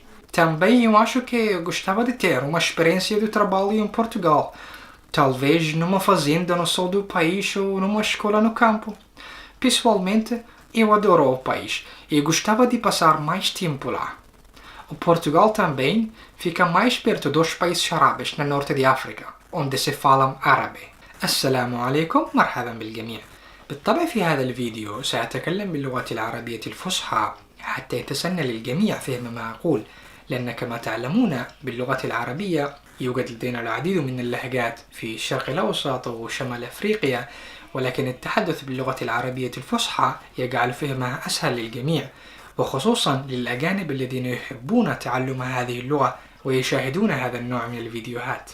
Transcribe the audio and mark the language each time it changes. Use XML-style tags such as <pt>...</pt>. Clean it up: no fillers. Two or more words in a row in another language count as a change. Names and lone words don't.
<pt>Também eu acho que eu gostava de ter uma experiência de trabalho em Portugal, talvez numa fazenda no sul do país ou numa escola no campo. Pessoalmente, eu adoro o país e gostava de passar mais tempo lá. O Portugal também fica mais perto dos países árabes no norte de África, onde se fala árabe.</pt> <ar>السلام عليكم، مرحبا بالجميع. بالطبع في هذا الفيديو سأتكلم باللغة العربية الفصحى حتى يتسنى للجميع فهم ما أقول، لأن كما تعلمون باللغة العربية يوجد لدينا العديد من اللهجات في الشرق الأوسط وشمال أفريقيا، ولكن التحدث باللغة العربية الفصحى يجعل فهمها أسهل للجميع، وخصوصا للأجانب الذين يحبون تعلم هذه اللغة ويشاهدون هذا النوع من الفيديوهات.</ar>